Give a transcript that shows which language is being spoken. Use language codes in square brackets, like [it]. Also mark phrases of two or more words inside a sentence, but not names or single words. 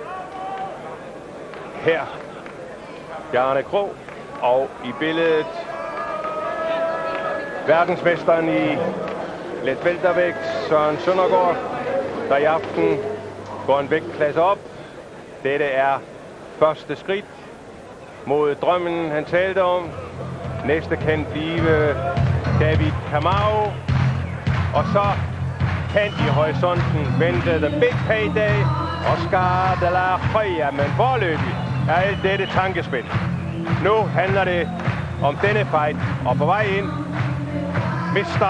[da] Her, Bjarne Krog, og i billedet verdensmesteren i letweltervægt, Søren Søndergaard, der i aften går en vægtklasse op. Dette er første skridt mod drømmen, han talte om. Næste kan blive David Kamau. Og så kan i horisonten vente [en] the big payday, [da] Oscar de la Hoya. Men foreløbig er alt dette tankespil. Nu handler det om denne fight, og på vej ind, Mr.